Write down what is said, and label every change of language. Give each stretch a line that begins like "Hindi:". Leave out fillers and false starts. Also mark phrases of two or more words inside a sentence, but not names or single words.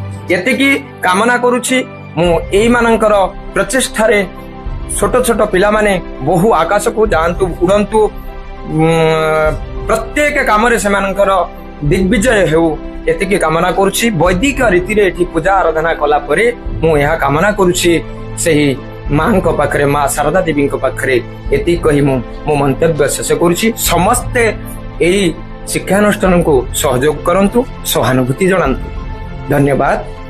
Odia: ଏତିକି କାମନା କରୁଛି ମୁଁ ଏଇ ମାନଙ୍କର ପ୍ରଚେଷ୍ଟା ରେ ଛୋଟ ଛୋଟ ପିଲା ମାନେ ବହୁ ଆକାଶ କୁ ଯାଆନ୍ତୁ ଉଡ଼ନ୍ତୁ ପ୍ରତ୍ୟେକ କାମ ରେ ସେମାନଙ୍କର ଦିଗ୍ବିଜୟ ହେଉ ଏତିକି କାମନା କରୁଛି। ବୈଦିକ ରୀତି ରେ ଏଠି ପୂଜା ଆରାଧନା କଲା ପରେ ମୁଁ ଏହା କାମନା କରୁଛି ସହି ମାଁ କୁ ପାଖରେ ମାଁ ଶାରଦା ଦେବୀ କୁ ପାଖରେ ଏତି କହି ମୋ ମନ୍ତବ୍ୟ ଶେଷ କରୁଛି। ସମସ୍ତେ ଏଇ ଶିକ୍ଷାନୁଷ୍ଠାନ କୁ ସହଯୋଗ କରନ୍ତୁ ସହାନୁଭୂତି ଜଣାନ୍ତୁ। धन्यवाद।